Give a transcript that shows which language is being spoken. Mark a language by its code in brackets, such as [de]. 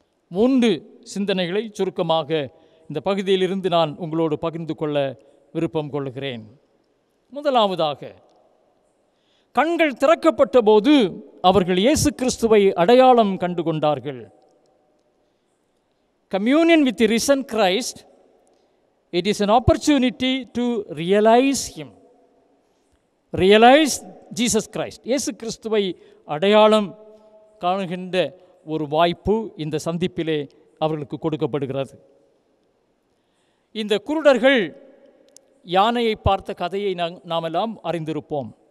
[ta] 3 சிந்தனைகளை சுருக்கமாக இந்த பகுதியிலிருந்து நான் உங்களோடு பகிர்ந்து கொள்ள விருப்பம் கொள்கிறேன். முதலாவதாக, கண்கள் திறக்கப்பட்ட போது அவர்கள் இயேசு கிறிஸ்துவை அடையாளம் கண்டு கொண்டார்கள். [en] Communion with the risen Christ, it is an opportunity to realize Him. Realize Jesus Christ. [ta] இயேசு கிறிஸ்துவை அடையாளம் காணுகின்ற ஒரு வாய்ப்பு இந்த சந்திப்பிலே அவர்களுக்கு கொடுக்கப்படுகிறது. இந்த குருடர்கள் யானையை பார்த்த கதையை நாமெல்லாம் அறிந்திருப்போம்.